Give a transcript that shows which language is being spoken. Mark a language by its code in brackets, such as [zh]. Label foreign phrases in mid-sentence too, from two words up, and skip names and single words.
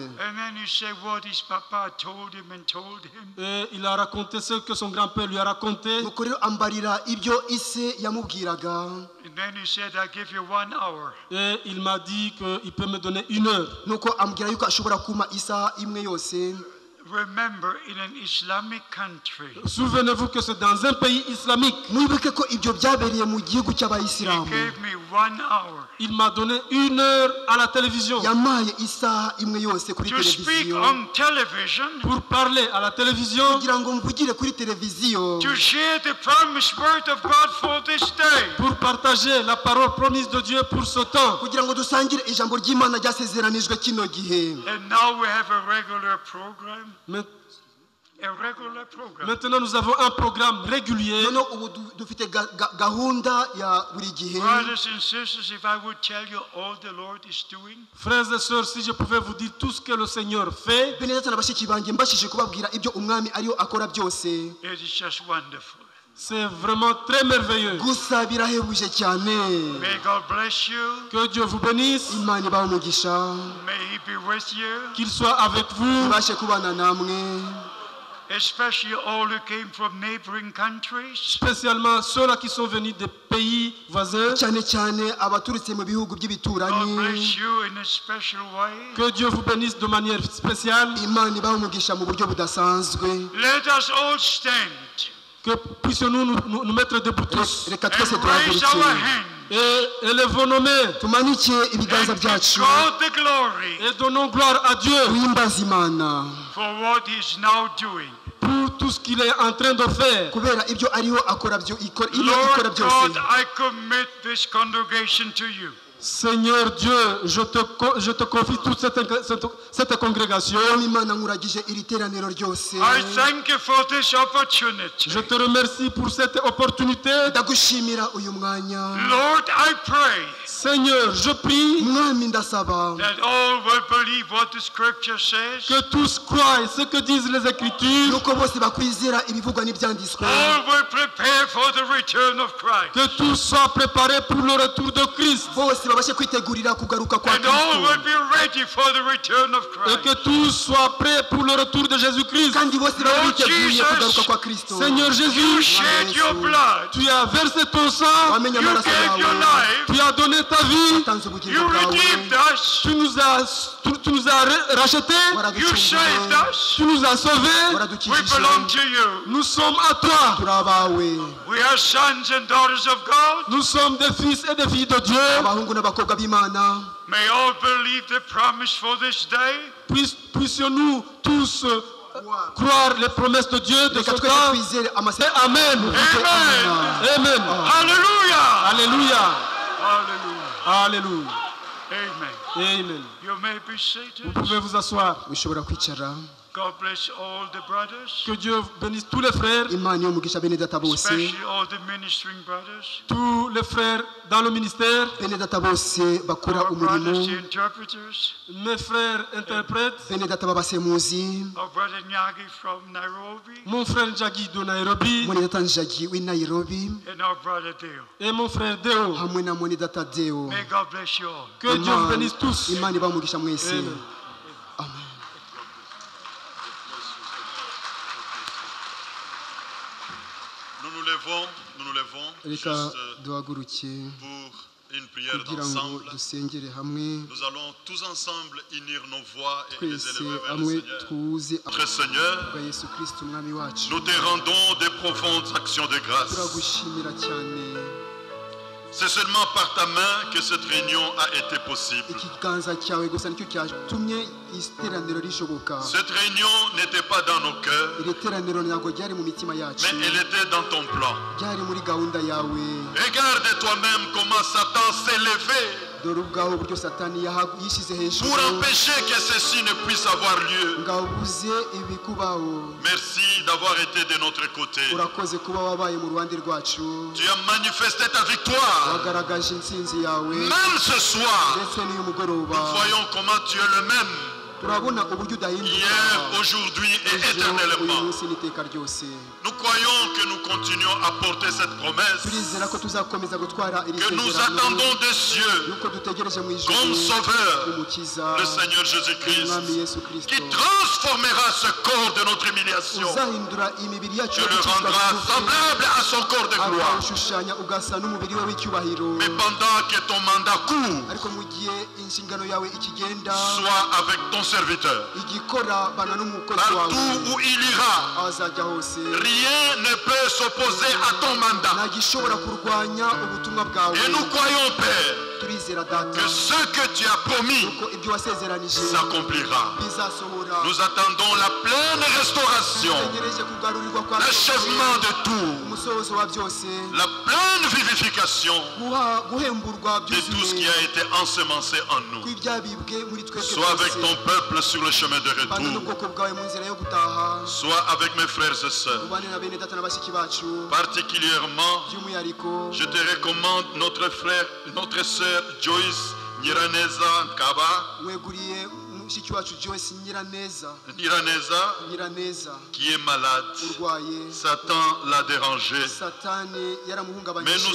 [en] And then he said what his papa told him and told him. [fr] Et il a raconté ce que son grand-père lui a raconté. [rw] Nuko rero ambarira ibyo ise yamubwiraga. [en] And then he said, I give you 1 hour. [fr] Et il m'a dit qu'il peut me donner 1 heure. [rw] Nuko ambwira yuko ashobora kumpa isaha imwe yose. [en] Remember, in an Islamic country, [fr] Souvenez-vous que c'est dans un pays islamique. [rw] Mwibuke ko ibyo byabereye mu gihugu [en] he [rw] cy'abayisilamu. [en] gave me 1 hour [fr] Il m'a donné 1 heure à la télévision [rw] Yamaye isaha imwe yose kuri [en] to speak [rw] televiziyo [en] on television, [fr] pour parler à la télévision, [rw] kugira ngo mvugire kuri televiziyo, [en] to share the promised word of God for this day. [fr] pour partager la parole promise de Dieu pour ce temps. [rw] kugira ngo dusangire ijambo ry'Imana ryasezeranijwe kino gihe. [en] And now we have a regular program. [fr] Mais- [en] A regular program. [fr] Maintenant, nous avons un programme régulier. [rw] Noneho ubu dufite gahunda ya buri gihe. [en] Brothers and sisters, if I would tell you all the Lord is doing, [fr] Frères et sœurs, si je pouvais vous dire tout ce que le Seigneur fait, [rw] bene data na bashiki banjye mbashije kubabwira ibyo umwami ariyo akora byose, [en] it is just wonderful. [fr] c'est vraiment très merveilleux. [rw] gusa birahebuje cyane. [en] May God bless you. [fr] Que Dieu vous bénisse, [rw] Imana ibahe umugisha, [en] May He be with you, [fr] qu'il soit avec vous, [rw] ibashe kubana namwe, [en] especially all who came from neighboring countries. [fr] spécialement ceux-là qui sont venus des pays voisins. [rw] cyane cyane abaturutse mu bihugu [en] God [rw] by'ibituranyi. [en] bless you in a special way. [fr] Que Dieu vous bénisse de manière spéciale. [rw] Imana ibahe umugisha mu buryo budasanzwe. [en] Let us all stand [fr] Que puissions-nous nous mettre debout tous [rw] Reka twese [en] and raise our [rw] duhaguruke, [en] hands [fr] et élevons nos mains [rw] tumanike ibiganza [en] and give [rw] byacu, [en] God the glory [fr] et donnons gloire à Dieu [rw] duhimbaze Imana [en] for what He is now doing. [fr] pour tout ce qu'il est en train de faire. [rw] kubera ibyo ariho akora ikora [en] Lord [rw] byose. [en] God, I commit this congregation to you. [fr] Seigneur Dieu, je te confie toute cette congrégation. [rw] Mwami Imana nkuragije iri teraniro ryose. [en] I thank you for this opportunity. [fr] Je te remercie pour cette opportunité. [rw] Ndagushimira uyu mwanya. [en] Lord, I pray [fr] Seigneur, je prie [rw] Mwami ndasaba [en] that all will believe what the scripture says. [fr] que tous croient ce que disent les Écritures, [rw] nuko bose bakwizera ibivugwa n'ibyanditswe, [en] All will prepare for the return of Christ. [fr] que tous soient préparés pour le retour de Christ [rw] bose babashe kwitegurira kugaruka kwa [en] And all will [rw] Kristo, [en] be ready for the return of [fr] et que [en] Christ. [fr] tous soient prêts pour le retour de Jésus-Christ. [rw] kandi bose babe [en] Lord [rw] biteguye [en] Jesus, [rw] kugaruka kwa Kristo. [fr] Seigneur [en] You [fr] Jésus, [en] shed your blood. [fr] tu as versé ton sang, [rw] wamenye [en] You [rw] amaraso [en] gave your [rw] yawe, [en] life. [fr] tu as donné ta vie, [rw] watanze ubugingo [en] You [rw] bwawe, [en] redeemed us. [fr] tu nous as rachetés, [en] You saved [rw] waraducunguye, [en] us. [fr] tu nous as sauvés, [en] We [rw] waradukijije, [en] belong to you. [fr] nous sommes à toi. [rw] turi abawe, [en] We are sons and daughters of God. [fr] Nous sommes des fils et des filles de Dieu. [rw] abahungu n'abakobwa b'Imana. [en] May all believe the promise for this day. [fr] Puissions-nous tous croire les promesses de Dieu de [rw] Reka [fr] ce [rw] twese [fr] temps. [rw] twizere [fr] Et [rw] amasezerano. [en] Amen. [fr] Amen. [rw] Amen. [en] Hallelujah. [fr] Alléluia. [rw] Hallelujah. [fr] Alléluia. [rw] Amen. Amen. [en] You may be seated. [fr] Vous pouvez vous asseoir. [rw] Ushobora kwicara. [en] God bless all the brothers, [fr] Que Dieu bénisse tous les frères, [rw] imana yo mugisha bene data bose, [en] especially all the ministering brothers, [fr] tous les frères dans le ministère, [rw] bene data bose bakora [en] our brothers, [rw] umurimo, [en] the interpreters, [fr] mes frères interprètes, [rw] bene data b'abasemuzi, [en] our brother Nyagi from Nairobi, [fr] mon frère Njagi de Nairobi [rw] mwene data njagi w'i Nairobi, [en] and our brother Deo. [fr] et mon frère Deo. [rw] hamwe na mwene data deo. [en] May God bless you all. [fr] Que Dieu vous bénisse tous. [rw] imana ibamugisha mwese. [fr] Amen. [rw] Amen. [fr] Nous nous levons [rw] Reka [fr] juste [rw] duhaguruke [fr] pour une prière [rw] kugira ngo [fr] d'ensemble. [rw] dusengere hamwe, [fr] Nous allons tous ensemble unir nos voix et les [rw] twese [fr] élever vers [rw] hamwe [fr] le Seigneur. [rw] tuze [fr] Notre Seigneur, [rw] bwa yesu kristo umwami wacu, [fr] nous te rendons des profondes actions de grâce. [rw] turagushimira cyane. [fr] C'est seulement par ta main que cette réunion a été possible. [rw] Ikiganza cyawe gusa nicyo cyatumye iteraniro rishoboka. [fr] Cette réunion n'était pas dans nos cœurs, [rw] Iri teraniro ntabwo ryari mu mitima yacu, [fr] mais elle était dans ton plan. [rw] ryari muri gahunda yawe. [fr] Regarde toi-même comment Satan s'est levé [rw] Dore ubwawe uburyo satani yishyize hejuru [fr] pour empêcher que ceci ne puisse avoir lieu. [rw] ngo abuze ibikubaho. [fr] Merci d'avoir été de notre côté. [rw] Urakoze kuba wabaye mu ruhande rwacu, [fr] Tu as manifesté ta victoire. [rw] wagaragaje intsinzi yawe. [fr] Même ce soir, [rw] Ndetse n'uyu mugoroba [fr] nous voyons comment tu es le même, [rw] turabona uburyo udahinduka, [fr] hier, aujourd'hui et [rw] uyu [fr] éternellement. [rw] munsi n'iteka ryose. [fr] Nous croyons que nous continuons à porter cette promesse, [rw] Turizera ko tuzakomeza gutwara iri [fr] que nous [rw] sezerano, [fr] attendons des cieux [rw] yuko dutegereje mu ijuru [fr] comme Sauveur, [rw] umukiza, [fr] le Seigneur Jésus-Christ, [rw] umwami yesu kristo, [fr] qui transformera ce corps de notre humiliation, [rw] uzahindura imibiri yacu [fr] tu [rw] yo [fr] le [rw] gucibwa [fr] rendras [rw] bugufi, [fr] semblable à son corps de gloire. [rw] akawushushanya ugasa n'umubiri we w'icyubahiro. [fr] Mais pendant que ton mandat court, [rw] Ariko mu gihe inshingano yawe ikigenda, [fr] sois avec ton serviteur. [rw] igikora bana n'umukozi [fr] Partout [rw] wawe [fr] où il ira, [rw] aho azajya hose, [fr] rien ne peut s'opposer à ton mandat. [rw] nta gishobora kurwanya ubutumwa bwawe. [fr] Et nous croyons, Père, [rw] Turizera data [fr] que ce que tu as promis [rw] ko ibyo wasezeranije [fr] s'accomplira. [rw] bizasohora. [fr] Nous attendons la pleine restauration, [rw] Dutegereje kugarurirwa kwa [fr] l'achèvement de tout, [rw] umusozo wa byose, [fr] la pleine vivification [rw] guhemburwa [fr] de tout ce qui [rw] byuzuye [fr] a été ensemencé en nous. [rw] kw'ibyabibwe muri twebwe [fr] Sois avec [rw] byose. [fr] ton peuple sur le chemin de [rw] Bana [fr] retour. [rw] n'ubwoko bwawe mu nzira yo gutaha, [fr] Sois avec mes frères et sœurs. [rw] ubane na bene data na bashiki bacu. [fr] Particulièrement, [rw] By'umwihariko [fr] je te recommande notre frère, notre sœur Joyce Nyiraneza Nkaba, [rw] weguriye mushiki wacu Joyce Nyiraneza [fr] qui est malade. [rw] urwaye, [fr] Satan l'a dérangé. [rw] satani [fr] Mais nous [rw] yaramuhungabanyije,